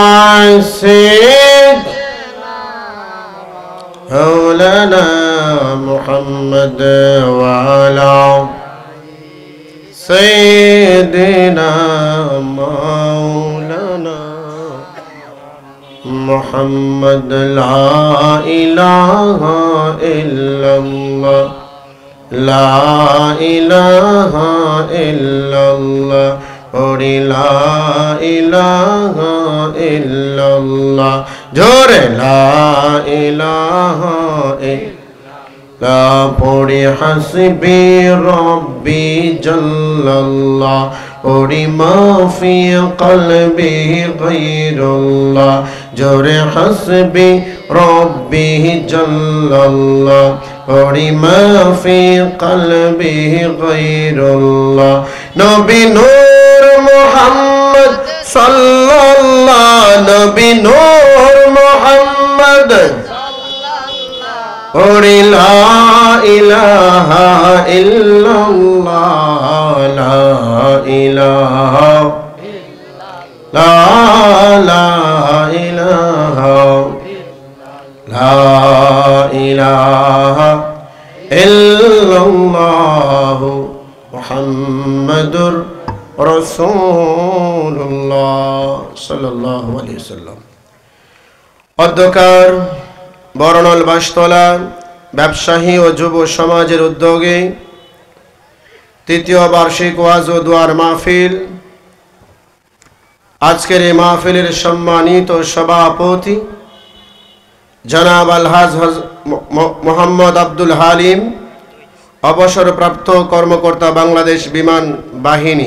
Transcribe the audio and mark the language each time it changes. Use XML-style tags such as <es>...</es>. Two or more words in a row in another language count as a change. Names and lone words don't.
<ar>سيدنا مولانا محمد و على سيدنا مولانا محمد لا إله إلا الله لا إله إلا الله और لا إله إلا الله जोरे لا إله إلا الله पढ़ी حسبي ربي जल्लल्लाह और مافي قلبي غيرالله جوري حسبي ربي جل الله और مافي قلبي غيرالله نبي نور محمد صلى الله نبي نور محمد और لا إله إلا الله لا إله لا إله لا إله إلا الله محمد رسول الله صلى الله عليه وسلم.</ar> <bn>অধ্যকার বরণল বাসতলা ব্যবসায়ী ও যুব সমাজের উদ্যোগে তৃতীয় বার্ষিক ওয়াজ ও দুয়ার মাহফিল। আজকের এই মাহফিলের সম্মানিত সভাপতি জনাব আলহাজ মোহাম্মদ আব্দুল হালিম, অবসরপ্রাপ্ত কর্মকর্তা বাংলাদেশ বিমান বাহিনী।</bn>